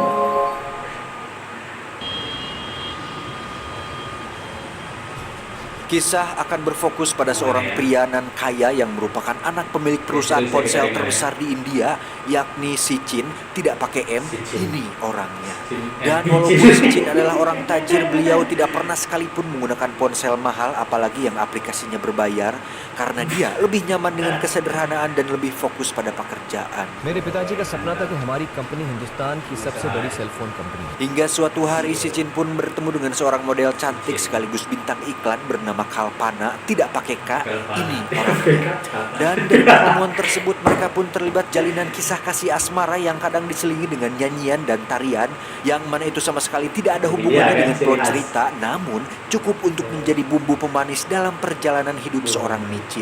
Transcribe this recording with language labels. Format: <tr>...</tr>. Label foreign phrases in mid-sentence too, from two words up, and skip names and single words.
<id>Kisah akan berfokus pada seorang pria nan kaya yang merupakan anak pemilik perusahaan ponsel terbesar di India, yakni si Chin. Tidak pakai M, ini orangnya. Dan walaupun si Chin adalah orang tajir, beliau tidak pernah sekalipun menggunakan ponsel mahal, apalagi yang aplikasinya berbayar, karena dia lebih nyaman dengan kesederhanaan dan lebih fokus pada pekerjaan.</id> <hi>मेरे पिताजी का सपना था कि हमारी कंपनी हिंदुस्तान की सबसे बड़ी सेलफोन कंपनी.</hi> <id>Hingga suatu hari si Chin pun bertemu dengan seorang model cantik sekaligus bintang iklan bernama Kalpana. Tidak pakai K, ini orangnya. Dan dari pertemuan tersebut mereka pun terlibat jalinan kisah kasih asmara yang kadang diselingi dengan nyanyian dan tarian, yang mana itu sama sekali tidak ada hubungannya dengan plot cerita, namun cukup untuk menjadi bumbu pemanis dalam perjalanan hidup seorang micin.</id>